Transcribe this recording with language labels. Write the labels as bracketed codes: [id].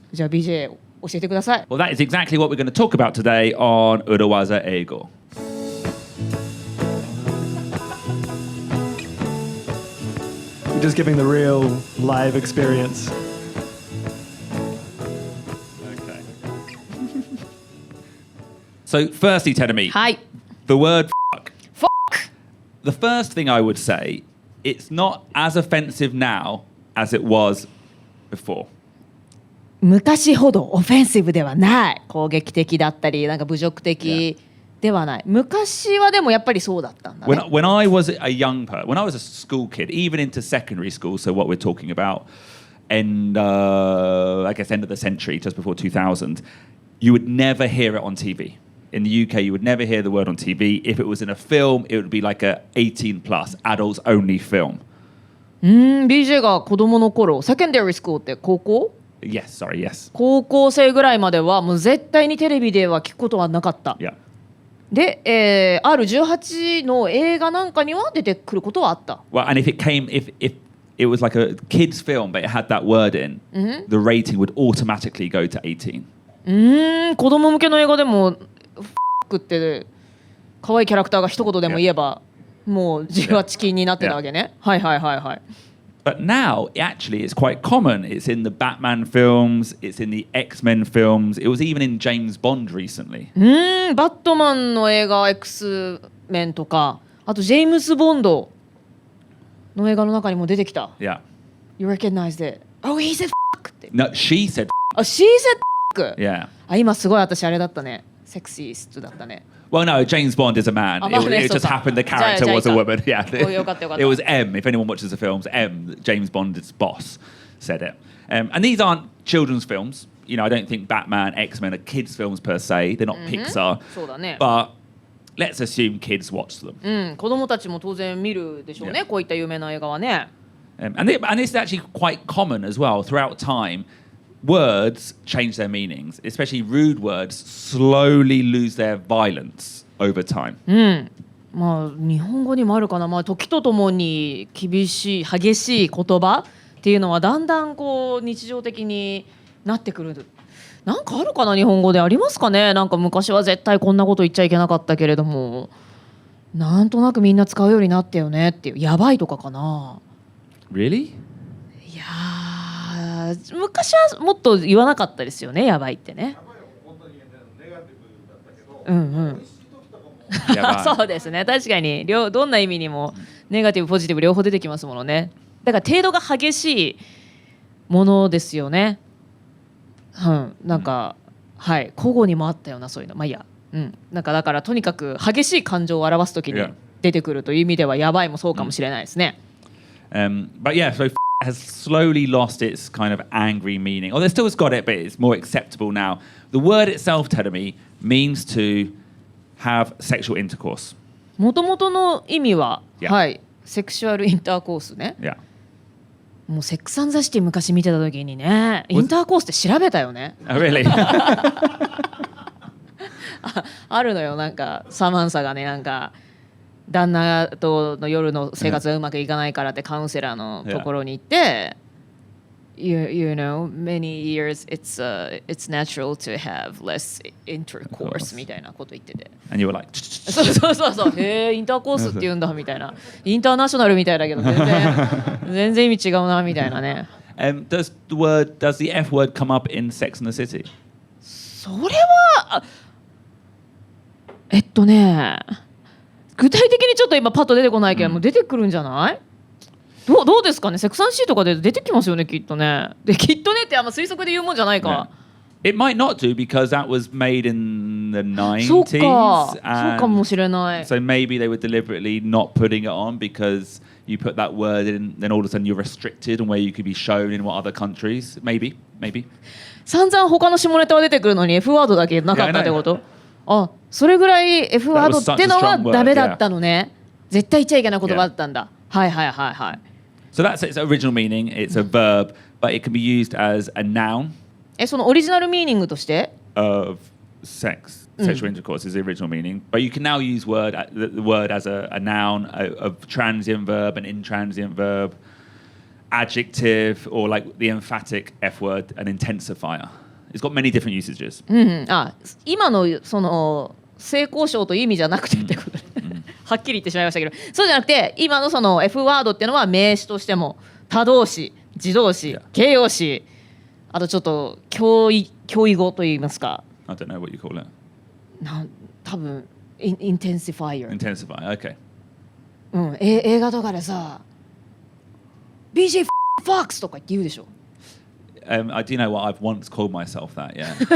[ja] じゃあ BJ 教えてください。 [en] Well, that is exactly what we're going to talk about today on 裏技英語。 We're just giving the real live experience. So, firstly, Tedemi, [ja] はい。 [en] the word fuck. Fuck. The first thing I would say, it's not as offensive now as it was before. [ja] 昔ほどオフェンシブではない。攻撃的だったり、なんか侮辱的ではない。昔はでもやっぱりそうだったんだね。 [en] When I was a young person, when I was a school kid, even into secondary school, so what we're talking about, I guess end of the century, just before 2000, you would never hear it on TV. In the UK, you would never hear the word on TV. If it was in a film, it would be like a 18 plus, adults only film. [ja] BJ が子供の頃、セカンダリースクールって高校？ [en] Yes. [ja] 高校生ぐらいまではもう絶対にテレビでは聞くことはなかった。 [en] Yeah. [ja] で、R18 の映画なんかには出てくることはあった。 [en] Well, and if it was like a kids film, but it had that word in, the rating would automatically go to 18. [ja] 子供向けの映画でもフッって可愛いキャラクターが一言でも言えば、もう18禁になってたわけね。はいはいはいはい。 [en] But now, actually, it's quite common. It's in the Batman films, it's in the X-Men films, it was even in James Bond recently. [ja] バットマンの映画 X メンとか、あとジェームス・ボンドの映画の中にも出てきた。 [en] Yeah. You recognized it. Oh, he said fuck [ja] って。 [en] No, she said. She said fuck. Yeah. [ja] 今すごい私あれだったね。セクシーストだったね。 [en] Well, no, James Bond is a man. It just happened the character was a woman. Yeah. It was M. If anyone watches the films, M, James Bond's boss, said it. And these aren't children's films. You know, I don't think Batman, X-Men are kids' films per se. They're not Pixar. [ja] そうだね。 [en] But let's assume kids watch them. [ja] 子供たちも当然見るでしょうね。こういった有名な映画はね。 [en] And this is actually quite common as well throughout time. Words change their meanings, especially rude words slowly lose their violence over time. [ja] まあ日本語にもあるかな。まあ時とともに厳しい激しい言葉っていうのはだんだんこう日常的になってくる。なんかあるかな日本語でありますかね。なんか昔は絶対こんなこと言っちゃいけなかったけれども、なんとなくみんな使うようになったよねっていう。やばいとかかな。 [en] Really? [ja] いや昔はもっと言わなかったですよね。やばいってね。そうですね。確かにどんな意味にもネガティブポジティブ両方出てきますものね。だから程度が激しいものですよね。なんか、はい、古語にもあったようなそういうの。まあいいや。なんかだからとにかく激しい感情を表すときに出てくるという意味ではやばいもそうかもしれないですね。 [en] But yeah, so has slowly lost its kind of angry meaning. Or they still has got it, but it's more acceptable now. The word itself, Terumi, means to have sexual intercourse. [ja] もともとの意味は、はい、セクシュアルインターコースね。 [en] Yeah. [ja] もうセックス・アンド・ザ・シティ昔見てた時にね、インターコースって調べたよね。 [en] Oh, really? [ja] あるのよ。なんかサマンサがね、なんか旦那との夜の生活がうまくいかないからってカウンセラーのところに行って、 [en] you know, many years it's natural to have less intercourse [ja] みたいなこと言ってて。 [en] And you were like, [ja] そう。へえ、インターコースって言うんだみたいな。インターナショナルみたいだけど全然意味違うなみたいなね。 [en] does the F word come up in Sex and the City? [ja] それは具体的にちょっと今パッと出てこないけど、もう出てくるんじゃない？どうですかね。セクサンシーとかで出てきますよねきっとね。できっとねってあんま推測で言うもんじゃないか。 [en] It might not do because that was made in the 90s. [ja] そうかもしれない。 [en] So maybe they were deliberately not putting it on because you put that word in, then all of a sudden you're restricted on where you could be shown in what other countries. Maybe. [ja] 散々他の下ネタは出てくるのに F ワードだけなかったってこと？あ、それぐらい F ワードってのはダメだったのね。絶対言っちゃいけない言葉だったんだ。はい。 [en] So that's its original meaning. It's a verb, but it can be used as a noun. [ja] そのオリジナルミーニングとして [en] of sexual intercourse is the original meaning. But you can now use the word as a noun, a transient verb, an intransient verb, adjective, or like the emphatic F word, an intensifier. It's got many different usages. [ja] 今のその性交渉という意味じゃなくてってことではっきり言ってしまいましたけど、そうじゃなくて今のその F ワードっていうのは名詞としても他動詞、自動詞、形容詞、あとちょっと教意語といいますか。 [en] I don't know what you call it. [ja] 多分インテンシファイア。 [en] Intensify, okay. [ja] 映画とかでさ BJ Fox とか言うでしょ。 [en] I do know what I've once called myself that, yeah.